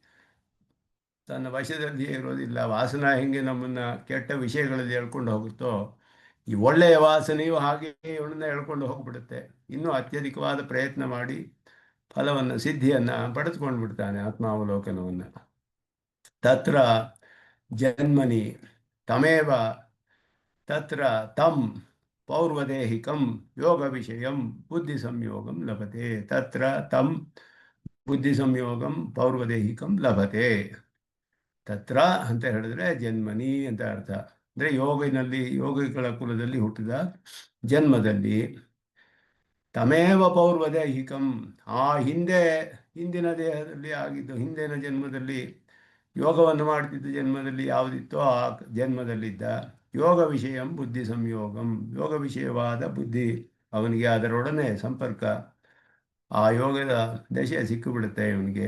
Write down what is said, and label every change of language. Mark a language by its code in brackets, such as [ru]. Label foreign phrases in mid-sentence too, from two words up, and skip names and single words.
[kn] ತನ್ನ ವಶದಲ್ಲಿ ಇರೋದಿಲ್ಲ. ವಾಸನ ಹೆಂಗೆ ನಮ್ಮನ್ನು ಕೆಟ್ಟ ವಿಷಯಗಳಲ್ಲಿ ಹೇಳ್ಕೊಂಡು ಹೋಗುತ್ತೋ, ಈ ಒಳ್ಳೆಯ ವಾಸನೆಯು ಹಾಗೆ ಇವಳನ್ನ ಹೇಳ್ಕೊಂಡು ಹೋಗ್ಬಿಡುತ್ತೆ. ಇನ್ನೂ ಅತ್ಯಧಿಕವಾದ ಪ್ರಯತ್ನ ಮಾಡಿ ಫಲವನ್ನು, ಸಿದ್ಧಿಯನ್ನು ಪಡೆದುಕೊಂಡು ಬಿಡ್ತಾನೆ, ಆತ್ಮಾವಲೋಕನವನ್ನು. [sa] ತತ್ರ ಜನ್ಮನಿ ತಮೇವ ತತ್ರ ತಂ ಪೌರ್ವದೇಹಿಕಂ ಯೋಗ ವಿಷಯಂ ಬುದ್ಧಿ ಸಂಯೋಗಂ ಲಭತೆ. ತತ್ರ ತಂ ಬುದ್ಧಿ ಸಂಯೋಗಂ ಪೌರ್ವದೇಹಿಕಂ ಲಭತೆ. [kn] ತತ್ರ ಅಂತ ಹೇಳಿದ್ರೆ ಜನ್ಮನಿ ಅಂತ ಅರ್ಥ. ಅಂದರೆ ಯೋಗಿಗಳ ಕುಲದಲ್ಲಿ ಹುಟ್ಟಿದ ಜನ್ಮದಲ್ಲಿ [sa] ತಮೇವ ಪೌರ್ವದೇಹಿಕಂ, [kn] ಆ ಹಿಂದಿನ ದೇಹದಲ್ಲಿ ಆಗಿದ್ದು, ಹಿಂದಿನ ಜನ್ಮದಲ್ಲಿ ಯೋಗವನ್ನು ಮಾಡ್ತಿದ್ದ ಜನ್ಮದಲ್ಲಿ ಯಾವುದಿತ್ತೋ ಆ ಜನ್ಮದಲ್ಲಿದ್ದ [sa] ಯೋಗ ವಿಷಯಂ ಬುದ್ಧಿ ಸಂಯೋಗಂ, [kn] ಯೋಗ ವಿಷಯವಾದ ಬುದ್ಧಿ ಅವನಿಗೆ, ಅದರೊಡನೆ ಸಂಪರ್ಕ, ಆ ಯೋಗದ ದಶೆ ಸಿಕ್ಕಿಬಿಡುತ್ತೆ ಇವನಿಗೆ.